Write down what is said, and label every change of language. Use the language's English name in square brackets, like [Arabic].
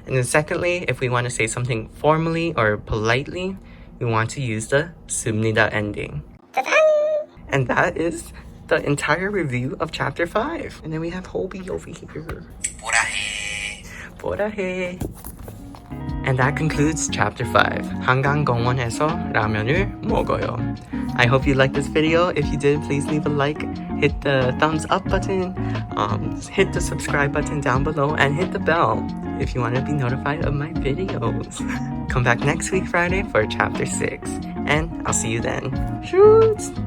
[English] And then secondly, if we want to say something formally or politely, we want to use the 있습니다 ending. And that is the entire review of chapter 5. And then we have Hobi over here. [Korean] 보라해. [English] And that concludes chapter 5. [Korean] 한강공원에서 라면을 먹어요. [English] I hope you liked this video. If you did, please leave a like, hit the thumbs up button, hit the subscribe button down below, and hit the bell if you want to be notified of my videos. Come back next week Friday for chapter 6. And I'll see you then. Shoot!